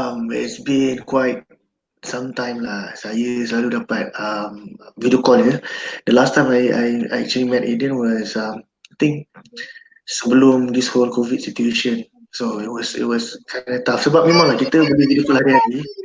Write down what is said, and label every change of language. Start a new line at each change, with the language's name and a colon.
English: It's been quite some time lah.
Malay: Saya selalu dapat video call dia.
English: The last time I actually met Aiden was I think sebelum this whole COVID situation. So it was kind of tough.
Malay: Sebab memanglah kita boleh video call hari-hari.